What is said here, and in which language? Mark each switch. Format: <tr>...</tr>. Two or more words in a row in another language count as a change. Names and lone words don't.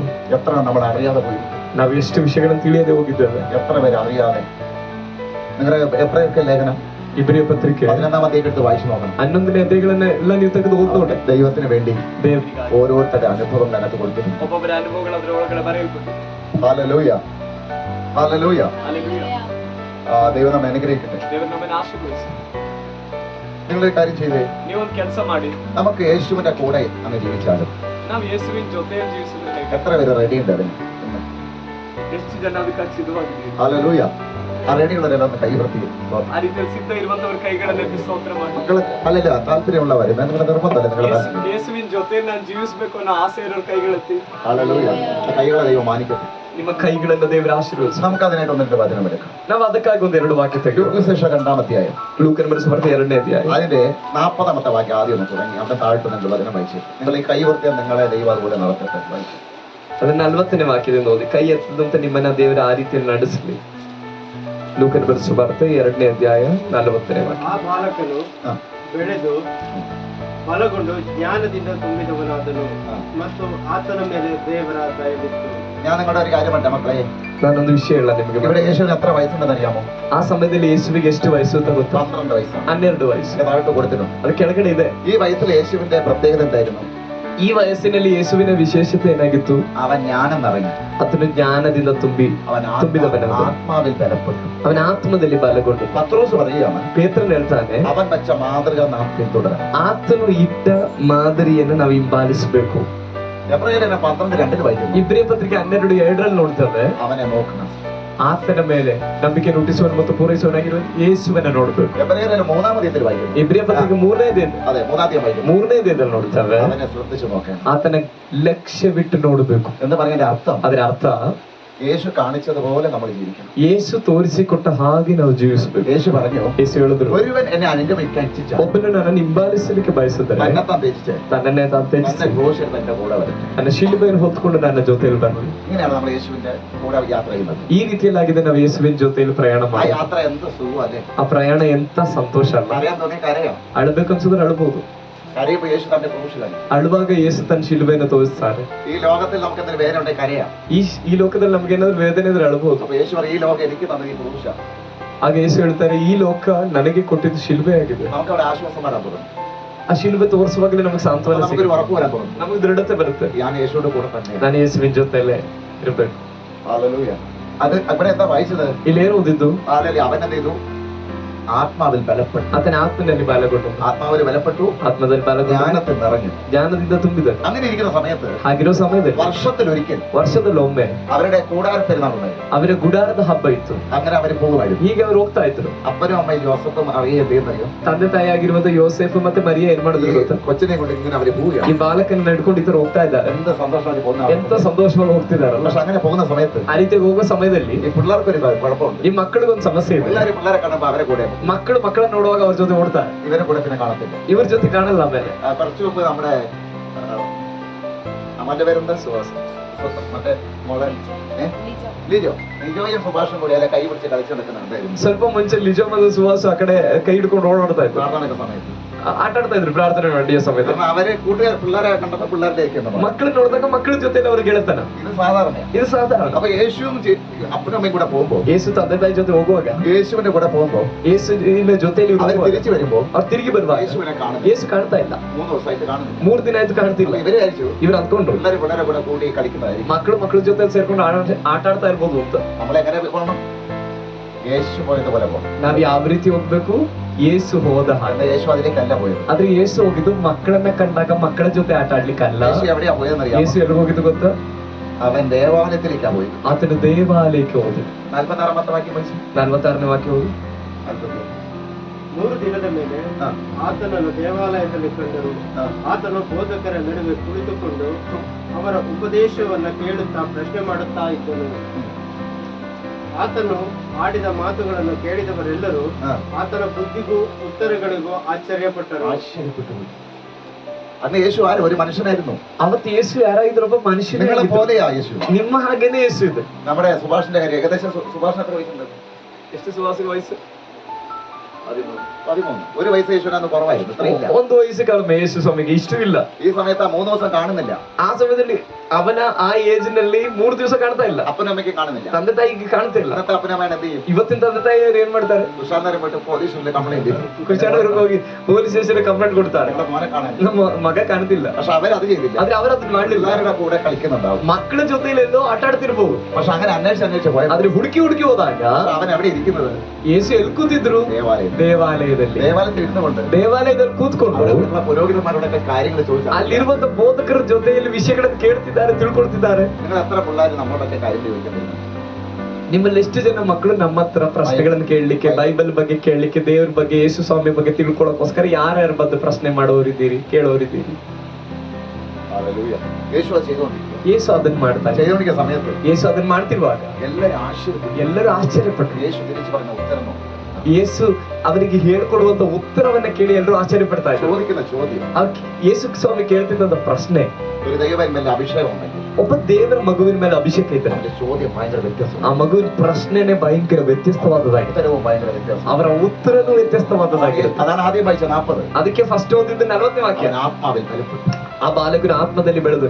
<ml>എത്ര നമ്മൾ അറിയാതെ പോയി,</ml> <kn>ನಾವು ಎಷ್ಟು ವಿಷಯಗಳನ್ನು ತಿಳಿಯದೆ ಹೋಗಿದ್ದೇವೆ.</kn> <ml>എത്ര പേര് അറിയാതെ. നിങ്ങളുടെ എത്രയൊക്കെ ലേഖനം</ml> <kn>ಇಬ್ರಿಯ ಪತ್ರಿಕೆ</kn> <ml>11-ാം അധ്യായം എടുത്ത് വായിച്ചു നോക്കണം.</ml> <kn>11ನೇ ಅಧ್ಯಾಯಗಳನ್ನ ಎಲ್ಲ ನೀವು ತೆಗೆದು ಓದೋಣ.</kn> <ml>ദൈവത്തിന് വേണ്ടി</ml> <kn>ದೇವರಿಗಾಗಿ</kn> <ml>ഓരോരുത്തരുടെ അനുഭവം അതിനകത്ത് കൊടുത്തിട്ടുണ്ട്.</ml> <kn>ಒಬ್ಬೊಬ್ಬರ ಅನುಭವಗಳು ಅದರ ಒಳಗಡೆ ಬರೆಯಲ್ಪಟ್ಟು.</kn> <ml>ഹല്ലേലൂയ. ഹല്ലേലൂയ.</ml> <kn>ಹಲ್ಲೆಲೂಯಾ.</kn> <ml>ദൈവം നമ്മെ അനുഗ്രഹിക്കട്ടെ.</ml> <kn>ದೇವರು ನಮ್ಮನ್ನು ಆಶೀರ್ವದಿಸಿ.</kn> <ml>നിങ്ങളൊരു കാര്യം ചെയ്തേ,</ml> <kn>ನೀವೊಂದು ಕೆಲಸ ಮಾಡಿ,</kn> <ml>നമുക്ക് യേശുവിന്റെ കൂടെ അങ്ങ് ജീവിച്ചാലും.</ml> <kn>ನಾವು ಯೇಸುವಿನ ಜೊತೆಯಲ್ಲಿ ಜೀವಿಸಿದ್ರೆ ಹೇಗೆ?</kn> <ml>എത്ര പേര് റെഡി ഉണ്ട് അതിന്?</ml> <kn>ಎಷ್ಟು ಜನ ಅದಕ್ಕಾಗಿ ಸಿದ್ಧವಾಗಿದ್ದೀರಿ?</kn> <ml>ഹല്ലേലൂയ. ആ റെഡിയുള്ളവരെല്ലാം ഒന്ന് കൈവർത്തി.</ml> <kn>ಆ ರೀತಿಯಲ್ಲಿ ಸಿದ್ಧ ಇರುವಂತವರ ಕೈಗಳನ್ನೆತ್ತಿ ಸ್ತೋತ್ರ ಮಾಡಿ.</kn> <ml>മക്കള് അല്ലല്ല, താല്പര്യമുള്ളവര്, നിങ്ങളുടെ നിർബന്ധമല്ല, നിങ്ങളുടെ</ml> <kn>ಯೇಸುವಿನ ಜೊತೆಯಲ್ಲಿ ನಾನು ಜೀವಿಸಬೇಕು ಅನ್ನೋ ಆಸೆ ಇರೋರು കൈകളെത്തി.</kn> <ml>ഹല്ലേലൂയ. ആ കൈകളെ ദൈവം മാനിക്കട്ടെ.</ml> <kn>ನಿಮ್ಮ ಕೈಗಳನ್ನ ದೇವರ ಆಶೀರ್ವದಿಸಿ.</kn> <ml>നമുക്ക് അതിനായിട്ട് ഒന്നിട്ട് വചനം എടുക്കാം.</ml> <kn>ನಾವು ಅದಕ್ಕಾಗಿ ಒಂದೆರಡು ವಾಕ್ಯ ತೆಗೆದು</kn> <ml>സുവിശേഷം 2-ാം അധ്യായം</ml> <kn>ಲೂಕನ ಬರೆಸುವಾರ್ತೆ 2ನೇ ಅಧ್ಯಾಯ</kn> <ml>അതിന്റെ 40-ാമത്തെ വാക്യം ആദ്യം ഒന്ന് തുടങ്ങി അവിടെ താഴ്ത്തു നിങ്ങൾ വചനം വായിച്ചു. നിങ്ങൾ ഈ കൈവർത്തിയാൽ നിങ്ങളെ ദൈവം അതുപോലെ നടത്തട്ടെ. വായിച്ചു.</ml> <kn>ಅದನ್ನ 40ನೇ ವಾಕ್ಯದಿಂದ ಓದಿ. ಕೈ ಎತ್ತದಂತೆ ನಿಮ್ಮನ್ನ ದೇವರ ಆ ರೀತಿಯಲ್ಲಿ ನಡೆಸಲಿ. ಲೂಕನ ಬರೆಸುವಾರ್ತೆ 2ನೇ ಅಧ್ಯಾಯ 40ನೇ ವಾಕ್ಯ. ಆ ಬಾಲಕನು ಹಾ. ಬೆಳೆದು ಬಲಗೊಂಡು ಜ್ಞಾನದಿಂದ ತುಂಬಿದವನಾದನು ಮತ್ತು ಆತನ ಮೇಲೆ ದೇವರ ದಯವಿತ್ತು.</kn> <ml>ഞാൻ നിങ്ങളുടെ ഒരു കാര്യം പറഞ്ഞ മക്കളെ,</ml> <kn>ನಾನೊಂದು ವಿಷಯ ಹೇಳ ನಿಮಗೆ.</kn> <ml>ഇവിടെ യേശുവിന് എത്ര വയസ്സുണ്ടെന്ന് അറിയാമോ?</ml> <kn>ಆ ಸಮಯದಲ್ಲಿ ಯೇಸುವಿಗೆ ಎಷ್ಟು ವಯಸ್ಸು ಅಂತ ಗೊತ್ತಾ?</kn> <ml>12 വയസ്സാണ്.</ml> <kn>12 ವಯಸ್ಸು.</kn> <ml>താഴോട്ട് കൊടുത്തിട്ടുണ്ട്.</ml> <kn>ಅದು ಕೆಳಗಡೆ ಇದೆ.</kn> <ml>ഈ വയസ്സിൽ യേശുവിന്റെ പ്രത്യേകത എന്തായിരുന്നു?</ml> <kn>ಈ ವಯಸ್ಸಿನಲ್ಲಿ ಯೇಸುವಿನ ವಿಶೇಷತೆ ಏನಾಗಿತ್ತು?</kn> <ml>അവൻ ജ്ഞാനം നിറഞ്ഞു.</ml> <kn>ಆತನು ಜ್ಞಾನದಿಂದ</kn> <ml>അവൻ</ml> <kn>ತುಂಬಿದವನಾದ.</kn> <ml>ആത്മാവിൽ ബലപ്പെട്ടു.</ml> <kn>ಅವನ ಆತ್ಮದಲ್ಲಿ ಬಲಗೊಂಡು.</kn> <ml>പത്രോസ് പറയുകയാണ്,</ml> <kn>ಪೇತ್ರನ್ ಹೇಳ್ತಾನೆ,</kn> <ml>അവൻ വെച്ച മാതൃക നാം പിന്തുടരണം.</ml> <kn>ಆತನು ಇಟ್ಟ ಮಾದರಿಯನ್ನು ನಾವು ಹಿಂಬಾಲಿಸಬೇಕು.</kn> <ml>എബ്രായർ 12:2 വായിക്കുന്നു,</ml> <kn>ಇಬ್ರಿಯ ಪತ್ರಿಕೆ 12:2 ನೋಡ್ತೇವೆ,</kn> <ml>അവനെ നോക്കണം.</ml> <kn>ಆತನ ಮೇಲೆ ನಂಬಿಕೆ ಹುಟ್ಟಿಸುವನು ಮತ್ತು ಪೂರೈಸುವನಾಗಿರುವ ಯೇಸುವನ್ನ ನೋಡ್ಬೇಕು.</kn> <ml>എബ്രായർ 3-ാം അധ്യായത്തിൽ വായിക്കുന്നു.</ml> <kn>ಇಬ್ರಿಯ ಪತ್ರಿಕೆ 3ನೇ</kn> <ml>അതെ 3-ാം അധ്യായം വായിക്കുന്നു.</ml> <kn>3ನೇ ಅಧ್ಯಾಯದಲ್ಲಿ ನೋಡ್ತೇವೆ,</kn> <ml>അവനെ ശ്രദ്ധിച്ചു നോക്കണം.</ml> <kn>ಆತನ ಲಕ್ಷ್ಯವಿಟ್ಟು ನೋಡ್ಬೇಕು.</kn> <ml>എന്ന് പറയുന്നതിന്റെ അർത്ഥം,</ml> <kn>ಅದರ ಅರ್ಥ</kn> <ml>യേശു കാണിച്ചതുപോലെ നമ്മൾ ജീവിക്കണം.</ml> <kn>ಯೇಸು ತೋರಿಸಿಕೊಟ್ಟ ಹಾಗೆ ನಾವು ಜೀವಿಸಬೇಕು.</kn> <ml>യേശു പറഞ്ഞു,</ml> <kn>ಯೇಸು ಹೇಳಿದ್ರು,</kn> <ml>ഒരുവൻ എന്നെ അനുഗമിക്കാൻ ഇച്ഛിച്ചാൽ</ml> <kn>ಒಬ್ಬನು ನನ್ನನ್ನು ಹಿಂಬಾಲಿಸಲಿಕ್ಕೆ ಬಯಸಿದರೆ</kn> <ml>തന്നെത്താൻ ത്യജിച്ച്</ml> <kn>ತನ್ನನ್ನೇ ತಾನು ತ್ಯಜಿಸಿ</kn> <ml>തന്റെ ക്രൂശിൽ തന്റെ കൂടെ വരട്ടെ.</ml> <kn>ನನ್ನ ಶಿಲುಬೆಯನ್ನು ಹೊತ್ಕೊಂಡು ನನ್ನ ಜೊತೆಯಲ್ಲಿ ಬರಲಿ.</kn> <ml>ഇങ്ങനെയാണ് നമ്മൾ യേശുവിന്റെ കൂടെ യാത്ര ചെയ്യുന്നത്.</ml> <kn>ಈ ರೀತಿಯಲ್ಲಾಗಿದೆ ನಾವು ಯೇಸುವಿನ ಜೊತೆಯಲ್ಲಿ ಪ್ರಯಾಣ</kn> <ml>ആ</ml> <kn>ಮಾಡಿ.</kn> <ml>യാത്ര എന്ത് സുഖം അല്ലേ?</ml> <kn>ಆ ಪ್ರಯಾಣ ಎಂತ ಸಂತೋಷ ಅಲ್ಲ.</kn> <ml>അറിയാൻ തോന്നിയ കരയാം.</ml> <kn>ಅಳ್ಬೇಕನ್ಸಿದ್ರೆ ಅಳ್ಬಹುದು.</kn> <ml>കരയുമ്പോൾ യേശു തന്റെ ക്രൂശിലായി.</ml> <kn>ಅಳುವಾಗ ಯೇಸು ತನ್ನ ಶಿಲುಬೆಯನ್ನು ತೋರಿಸ್ತಾರೆ.</kn> <ml>ഈ ലോകത്തിൽ നമുക്ക് എന്തെങ്കിലും വേദന ഉണ്ടെങ്കിൽ കരയാം.</ml> <kn>ಈ ಲೋಕದಲ್ಲಿ ನಮ್ಗೆ ಏನಾದ್ರು ವೇದನೆ ಇದ್ರೆ ಅಳ್ಬಹುದು.</kn> <ml>അപ്പൊ യേശു പറയും, ഈ ലോകം എനിക്ക് തന്നത് ഈ ക്രൂശാണ്.</ml> <kn>ಆಗ ಯೇಸು ಹೇಳ್ತಾರೆ, ಈ ಲೋಕ ನನಗೆ ಕೊಟ್ಟಿದ್ದು ಶಿಲುಬೆ ಆಗಿದೆ.</kn> <ml>നമുക്ക് അവിടെ ആശ്വാസം വരാൻ തുടങ്ങും.</ml> <kn>ಆ ಶಿಲುಬೆ ತೋರಿಸುವಾಗಲೇ ನಮಗೆ ಸಾಂತ್ವನ</kn> <ml>നമുക്കൊരു</ml> <kn>ಸಿಗುತ್ತೆ,</kn> <ml>ഉറപ്പ് വരാൻ തോന്നും,</ml> <kn>ನಮಗೆ ದೃಢತೆ ಬರುತ್ತೆ.</kn> <ml>ഞാൻ യേശുവിന്റെ കൂടെ തന്നെ.</ml> <kn>ನಾನು ಯೇಸುವಿನ ಜೊತೆಲೇ ಇರ್ಬೇಕು.</kn> <ml>ഹല്ലേലൂയ. അത് ഇവിടെ എന്താ വായിച്ചത്?</ml> <kn>ಇಲ್ಲೇನು ಓದಿದ್ದು?</kn> <ml>ഹല്ലേലൂയ. അവൻ എന്ത് ചെയ്തു? ആത്മാവിൽ ബലപ്പെട്ടു.</ml> <kn>ಆತನ ಆತ್ಮನಲ್ಲಿ ಬಲಗೊಂಡು,</kn> <ml>ആത്മാവിൽ ബലപ്പെട്ടു,</ml> <kn>ಆತ್ಮದಲ್ಲಿ ಬಲಗೊಂಡು,</kn> <ml>ജ്ഞാനത്തിൽ നിറഞ്ഞു.</ml> <kn>ಜ್ಞಾನದಿಂದ ತುಂಬಿದ.</kn> <ml>അങ്ങനെ ഇരിക്കുന്ന സമയത്ത്</ml> <kn>ಹಾಗಿರೋ ಸಮಯದಲ್ಲಿ</kn> <ml>വർഷത്തിലൊരിക്കൽ</ml> <kn>ವರ್ಷದಲ್ಲಿ ಒಮ್ಮೆ</kn> <ml>അവരുടെ കൂടാര പെരുന്നാളുണ്ടായിരുന്നു.</ml> <kn>ಅವರ ಗುಡಾರದ ಹಬ್ಬ ಇತ್ತು.</kn> <ml>അങ്ങനെ അവർ പോകുമായിരുന്നു.</ml> <kn>ಈಗ ಅವ್ರು ಹೋಗ್ತಾ ಇದ್ರು.</kn> <ml>അപ്പനും അമ്മയും ജോസഫും അറിയ എന്ത് ചെയ്യുന്നറിയോ?</ml> <kn>ತಂದೆ ತಾಯಿ ಆಗಿರುವಂತ ಯೋಸೇಫ್ ಮತ್ತೆ ಮರಿಯ ಏನ್ ಮಾಡಿದ್ರು ಗೊತ್ತಾ?</kn> <ml>കൊച്ചിനെ കൊണ്ട് ഇങ്ങനെ അവര്</ml> <kn>ಈ</kn> <ml>പോവുകയാണ്.</ml> <kn>ಬಾಲಕನ ನಡ್ಕೊಂಡು ಇತರ ಹೋಗ್ತಾ ಇದ್ದಾರೆ.</kn> <ml>എന്ത് സന്തോഷമായി</ml> <kn>ಎಂತ</kn> <ml>പോകുന്ന.</ml> <kn>ಸಂತೋಷವಾಗಿ ಹೋಗ್ತಿದಾರಲ್ಲ.</kn> <ml>പക്ഷെ അങ്ങനെ പോകുന്ന സമയത്ത്</ml> <kn>ಆ ರೀತಿ ಹೋಗೋ ಸಮಯದಲ್ಲಿ</kn> <ml>ഈ പിള്ളേർക്കൊരു കുഴപ്പമുണ്ട്.</ml> <kn>ಈ ಮಕ್ಕಳಿಗೊಂದು ಸಮಸ್ಯೆ ಇದೆ.</kn> <ml>പിള്ളേരെ കാണുമ്പോ അവരെ കൂടെ</ml> <kn>ಮಕ್ಕಳು ಮಕ್ಕಳನ್ನ ನೋಡುವಾಗ ಅವ್ರ ಜೊತೆ ಓಡ್ತಾರೆ,</kn> <ml>ഇവരെ കൂടെ പിന്നെ കാണത്തില്ല.</ml> <kn>ಇವ್ರ ಜೊತೆ ಕಾಣಲ್ಲ. ಆಮೇಲೆ</kn> <ml>കുറച്ചു മുമ്പ് നമ്മുടെ അമ്മന്റെ പേരെന്താ? സുഹാസ്. മറ്റേ മോളെ ലിജോ. ലിജോയും സുഭാഷും കൂടി അല്ലെ കൈ പിടിച്ച് കളിച്ചു നടക്കുന്നുണ്ടായിരുന്നു</ml> <kn>ಸ್ವಲ್ಪ ಮುಂಚೆ ಲಿಜೋ ಮತ್ತು ಸುಹಾಸು ಆ ಕಡೆ ಕೈ ಹಿಡ್ಕೊಂಡು ಓಡಾಡ್ತಾ ಇದ್ರು,</kn> <ml>പ്രാർത്ഥനയുടെ സമയത്ത്.</ml> <kn>ಆಟ ಆಡ್ತಾ ಇದ್ರು ಪ್ರಾರ್ಥನೆ ಮಾಡಿಯ ಸಮಯದಲ್ಲಿ.</kn> <ml>കാരണം അവര് കൂട്ടുകാർ പിള്ളേരെ കണ്ടപ്പോ പിള്ളേരുടെ</ml> <kn>ಮಕ್ಕಳು ನೋಡಿದಾಗ ಮಕ್ಕಳ ಜೊತೆ ಅವ್ರ ಗೆಳೆತನ</kn> <ml>ഇത് സാധാരണയാണ്.</ml> <kn>ಇದು ಸಾಧಾರಣ.</kn> <ml>അപ്പൊ യേശുവും അപ്പനും അമ്മയും കൂടെ പോകുമ്പോ,</ml> <kn>ಯೇಸು ತಂದೆ ತಾಯಿ ಜೊತೆ ಹೋಗುವಾಗ,</kn> <ml>യേശുവിന്റെ കൂടെ പോകുമ്പോ</ml> <kn>ಯೇಸುವಿನ ಜೊತೆಯಲ್ಲಿ</kn> <ml>അവർ</ml> <kn>ಹೋಗುವಾಗ,</kn> <ml>തിരിച്ചു വരുമ്പോ</ml> <kn>ಅವ್ರು ತಿರುಗಿ ಬರುವಾಗ</kn> <ml>യേശുവിനെ കാണുന്നു.</ml> <kn>ಯೇಸು ಕಾಣ್ತಾ ಇಲ್ಲ.</kn> <ml>3 ദിവസമായിട്ട് കാണുന്നില്ല.</ml> <kn>3 ದಿನ ಆಯ್ತು ಕಾಣ್ತಿಲ್ಲ.</kn> <ml>അപ്പൊ ഇവര് വിചാരിച്ചു</ml> <kn>ಇವ್ರು ಅಂದ್ಕೊಂಡ್ರು</kn> <ml>പിള്ളേരെ കൂടെ കൂടി കളിക്കുന്നതായിരിക്കും.</ml> <kn>ಮಕ್ಕಳ ಜೊತೆ ಸೇರ್ಕೊಂಡು ಆಟ ಆಡ್ತಾ ಇರ್ಬೋದು ಅಂತ.</kn> <ml>നമ്മളെങ്ങനെ പോകണം? യേശു പോയതുപോലെ പോകണം.</ml> <kn>ನಾವ್ ಯಾವ ರೀತಿ ಹೋಗ್ಬೇಕು? ಯೇಸು ಹೋದ ಹಾಗೆ.</kn> <ml>അല്ല, യേശു അതിലേക്കല്ല പോയത്.</ml> <kn>ಆದ್ರೆ ಯೇಸು ಹೋಗಿದ್ದು ಮಕ್ಕಳನ್ನ ಕಂಡಾಗ ಮಕ್ಕಳ ಜೊತೆ ಆಟ ಆಡ್ಲಿಕ್ಕಲ್ಲ.</kn> <ml>യേശു എവിടെയാ പോയതെന്നറിയാം?</ml> <kn>ಯೇಸು ಎಲ್ಲಿ ಹೋಗಿದ್ದು ಗೊತ್ತಾ?</kn> <ml>അവൻ ദേവാലയത്തിലേക്കാ പോയത്.</ml> <kn>ಆತನು ದೇವಾಲಯಕ್ಕೆ ಹೋದ.</kn> <ml>46 വാക്യം പഠിച്ചു.</ml> <kn>46ನೇ ವಾಕ್ಯ ಹೋಗಿ. 3 ದಿನದ ಮೇಲೆ ಹಾ. ಆತನನ್ನು ದೇವಾಲಯದಲ್ಲಿ ಕಂಡರು. ಹಾ. ಆತನು ಬೋಧಕರ ನಡುವೆ ಕುಳಿತುಕೊಂಡು ಅವರ ಉಪದೇಶವನ್ನ ಕೇಳುತ್ತಾ ಪ್ರಶ್ನೆ ಮಾಡುತ್ತಾ ಇದ್ದನು. ಆತನು ಆಡಿದ ಮಾತುಗಳನ್ನು ಕೇಳಿದವರೆಲ್ಲರೂ ಹಾ. ಆತನ ಬುದ್ಧಿಗೂ ಉತ್ತರಗಳಿಗೂ ಆಶ್ಚರ್ಯಪಟ್ಟರು.</kn> <ml>ആശ്ചര്യപ്പെട്ടു പോയി. അന്ന് യേശു ആരും ഒരു മനുഷ്യനായിരുന്നു.</ml> <kn>ಅವತ್ತು ಯೇಸು ಯಾರಾಗಿದ್ರು? ಒಬ್ಬ ಮನುಷ್ಯನೇ</kn> <ml>നിങ്ങളെ</ml> <kn>ಆಗಿದ್ರು.</kn> <ml>പോലെയാ യേശു.</ml> <kn>ನಿಮ್ಮ ಹಾಗೇನೆ ಯೇಸು ಇದೆ.</kn> <ml>നമ്മുടെ സുഭാഷിന്റെ കാര്യം ഏകദേശം സുഭാഷിന് എത്ര വയസ്സുണ്ട്?</ml> <kn>ಎಷ್ಟು ಸುವಾಸಿಗೆ ವಯಸ್ಸು? 13.</kn> <ml>ഒരു വയസ്സ് യേശുവിനന്ന് കുറവായിരുന്നു. ഇത്രയില്ല.</ml> <kn>ಒಂದು ವಯಸ್ಸು ಕಡಿಮೆ ಯೇಸು ಸ್ವಾಮಿಗೆ, ಇಷ್ಟು ಇಲ್ಲ.</kn> <ml>ഈ സമയത്ത് ആ 3 ദിവസം കാണുന്നില്ല.</ml> <kn>ಆ ಸಮಯದಲ್ಲಿ ಅವನ ಆ ಏಜ್ ನಲ್ಲಿ 3 ದಿವಸ ಕಾಣ್ತಾ ಇಲ್ಲ.</kn> <ml>അപ്പനും അമ്മയ്ക്കും കാണുന്നില്ല.</ml> <kn>ತಂದೆ ತಾಯಿಗೆ ಕಾಣ್ತಿಲ್ಲ.</kn> <ml>ഇന്നത്തെ അപ്പനമ്മ എന്ത് ചെയ്യും?</ml> <kn>ಇವತ್ತಿನ ತಂದೆ ತಾಯಿಯವರು ಏನ್ ಮಾಡ್ತಾರೆ?</kn> <ml>തുഷാറിനെ പോയിട്ട് പോലീസിൽ കംപ്ലൈന്റ് ചെയ്തു.</ml> <kn>ಕುಶಾಣವ್ರಿಗೆ ಹೋಗಿ</kn> <en>police station complaint</en> <kn>ಕೊಡ್ತಾರೆ,</kn> <ml>നിങ്ങളുടെ മോനെ കാണാൻ.</ml> <kn>ನಮ್ಮ ಮಗ ಕಾಣ್ತಿಲ್ಲ.</kn> <ml>പക്ഷെ അവരത് ചെയ്തില്ല.</ml> <kn>ಆದ್ರೆ ಅವರದನ್ನ ಮಾಡ್ಲಿಲ್ಲ.</kn> <ml>പിള്ളേരുടെ കൂടെ കളിക്കുന്നുണ്ടാവും.</ml> <kn>ಮಕ್ಕಳ ಜೊತೆಲಿ ಎಲ್ಲೋ ಆಟ ಆಡ್ತಿರ್ಬೋದು.</kn> <ml>പക്ഷെ അങ്ങനെ അന്വേഷിച്ച് പോയത്.</ml> <kn>ಆದ್ರೆ ಹುಡುಕಿ ಹೋದಾಗ</kn> <ml>അവൻ എവിടെ ഇരിക്കുന്നത്?</ml> <kn>ಯೇಸು ಎಲ್ಲಿ ಕೂತಿದ್ರು? ದೇವಾಲಯದಲ್ಲಿ.</kn> <ml>ദേവാലയത്തിൽ ഇരുന്നുകൊണ്ട്</ml> <kn>ದೇವಾಲಯದಲ್ಲಿ ಕೂತ್ಕೊಂಡು</kn> <ml>അവിടെയുള്ള പുരോഹിതന്മാരോടൊക്കെ കാര്യങ്ങൾ ചോദിച്ചു.</ml> <kn>ಅಲ್ಲಿರುವಂತ ಬೋಧಕರ ಜೊತೆಯಲ್ಲಿ ವಿಷಯಗಳನ್ನು ಕೇಳ್ತಿದ್ದಾರೆ, ತಿಳ್ಕೊಳ್ತಿದ್ದಾರೆ.</kn> <ml>നിങ്ങൾ എത്ര പിള്ളേർ നമ്മളോടൊക്കെ കാര്യം ചോദിക്കുന്നില്ല?</ml> <kn>ನಿಮ್ಮಲ್ಲಿ ಎಷ್ಟು ಜನ ಮಕ್ಕಳು ನಮ್ಮ ಹತ್ರ ಪ್ರಶ್ನೆಗಳನ್ನು ಕೇಳಲಿಕ್ಕೆ, ಬೈಬಲ್ ಬಗ್ಗೆ ಕೇಳಲಿಕ್ಕೆ, ದೇವ್ರ ಬಗ್ಗೆ, ಯೇಸು ಸ್ವಾಮಿ ಬಗ್ಗೆ ತಿಳ್ಕೊಳ್ಳೋಕೋಸ್ಕರ ಯಾರ್ಯಾರು ಬಂದು ಪ್ರಶ್ನೆ ಮಾಡೋರಿದ್ದೀರಿ, ಕೇಳೋರಿದ್ದೀರಿ?</kn> <ml>യേശു അത് ചെയ്തുകൊണ്ടിരിക്കും.</ml> <kn>ಯೇಸು ಅದನ್ನ ಮಾಡ್ತಾರೆ.</kn> <ml>ചെയ്തുകൊണ്ടിരിക്കുന്ന സമയത്ത്</ml> <kn>ಯೇಸು ಅದನ್ನ ಮಾಡ್ತಿರುವಾಗ ಎಲ್ಲರೂ ಆಶ್ಚರ್ಯಪಟ್ಟರು.</kn> <ml>യേശു തിരിച്ചു പറഞ്ഞ ഉത്തരം നോക്കി.</ml> <kn>ಯೇಸು ಅವರಿಗೆ ಹೇಳ್ಕೊಡುವಂತ ಉತ್ತರವನ್ನ ಕೇಳಿ ಎಲ್ಲರೂ ಆಶ್ಚರ್ಯ ಪಡ್ತಾ ಇದ್ರು.</kn> <ml>ചോദിക്കുന്ന ചോദ്യം,</ml> <kn>ಯೇಸು ಸ್ವಾಮಿ ಕೇಳ್ತಿದ್ದಂತ ಪ್ರಶ್ನೆ,</kn> <ml>ഒരു ദൈവന്മേലെ അഭിഷേകം ഉണ്ടെങ്കിൽ</ml> <kn>ಒಬ್ಬ ದೇವರ ಮಗುವಿನ ಮೇಲೆ ಅಭಿಷೇಕ ಇದ್ರೆ</kn> <ml>അവന്റെ ചോദ്യം ഭയങ്കര വ്യത്യാസം.</ml> <kn>ಆ ಮಗುವಿನ ಪ್ರಶ್ನೆನೆ ಭಯಂಕರ ವ್ಯತ್ಯಸ್ತವಾದದಾಗಿದೆ.</kn> <ml>ഉത്തരവും ഭയങ്കര വ്യത്യാസം.</ml> <kn>ಅವರ ಉತ್ತರನೂ ವ್ಯತ್ಯಸ್ತವಾದದಾಗಿರುತ್ತೆ.</kn> <ml>അതാണ് ആദ്യം വായിച്ച 40.</ml> <kn>ಅದಕ್ಕೆ ಫಸ್ಟ್ ಓದಿದ್ದು 40ನೇ ವಾಕ್ಯ.</kn> <ml>അവൻ ആത്മാവിൽ ബലപ്പെട്ടു.</ml> <kn>ಆ ಬಾಲಕನ ಆತ್ಮದಲ್ಲಿ ಬೆಳೆದನು.</kn>